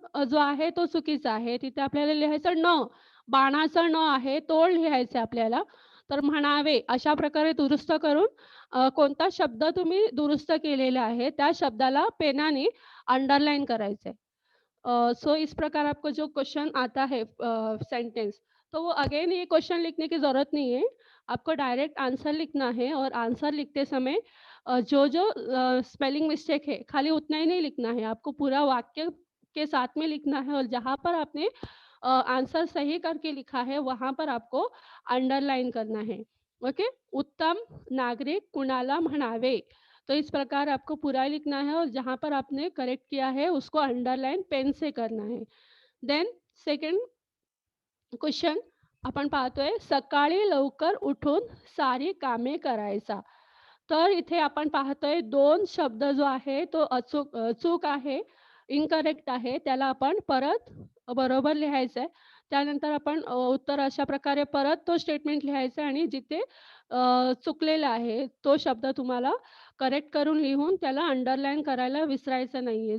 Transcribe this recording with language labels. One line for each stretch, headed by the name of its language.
Marathi: जो आहे तो चुकीचा आहे. तिथे आपल्याला लिहायचं न. बाणाचं न आहे, तो लिहायचं आहे आपल्याला. तर म्हणावे अशा प्रकारे दुरुस्त करून कोणता शब्द तुम्ही दुरुस्त केलेला है, त्या शब्दाला पेनाने अंडरलाइन करायचं है।
Hindi: सो इस प्रकार आपको जो क्वेश्चन आता है सेंटेंस, तो वो अगेन ये क्वेश्चन लिखने की ज़रूरत नहीं है। आपको डायरेक्ट आंसर लिखना है और आंसर लिखते समय जो स्पेलिंग मिस्टेक है, खाली उतना ही नहीं लिखना है, आपको पूरा वाक्य के साथ में लिखना है और जहाँ पर आपने आंसर सही करके लिखा है, वहाँ पर आपको अंडरलाइन करना है। ओके?
Marathi: उत्तम नागरिक कुणाला म्हणावे।
Hindi: तो इस प्रकार आपको पूरा लिखना है और जहाँ पर आपने करेक्ट किया है उसको अंडरलाइन पेन से करना है।
Marathi: देन सेकंड क्वेश्चन आपण पाहतोय सकाळी लवकर उठून सारी कामे करायचा. तर इथे आपण पाहतोय 2 शब्द जो आहे तो चूक आहे, इनकरेक्ट आहे. त्याला आपण परत बरोबर लिहायचं आहे. त्यानंतर आपण उत्तर अशा प्रकारे परत तो स्टेटमेंट लिहायचा आणि जिथे चुकलेला आहे तो शब्द तुम्हाला करेक्ट करून लिहून त्याला अंडरलाईन करायला विसरायचं नाहीये.